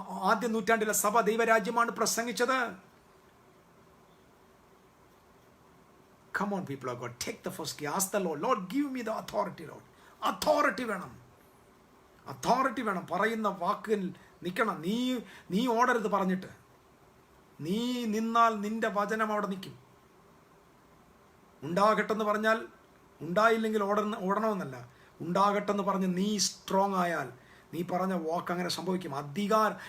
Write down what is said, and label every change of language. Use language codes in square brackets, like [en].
[ml] ആദ്യ നൂറ്റാണ്ടിലെ സഭ ദൈവരാജ്യമാണ് പ്രസംഗിച്ചത്. [en] Come on, people of God, take the first key. Ask the Lord, Lord, give me the authority, Lord. [ml] Authority വേണം. Authority വേണം. പറയുന്ന വാക്കിൽ നിൽക്കണം. നീ ഓടരുത് പറഞ്ഞിട്ട്. നീ നിന്നാൽ നിന്റെ വചനം അവിടെ നിൽക്കും. ഉണ്ടാകട്ടെന്ന് പറഞ്ഞാൽ ഉണ്ടായില്ലെങ്കിൽ ഓടണമെന്നല്ല. ഉണ്ടാകട്ടെന്ന് പറഞ്ഞ് നീ സ്ട്രോങ് ആയാൽ നീ പറഞ്ഞ വാക്ക് അങ്ങനെ സംഭവിക്കും. അധികാരം.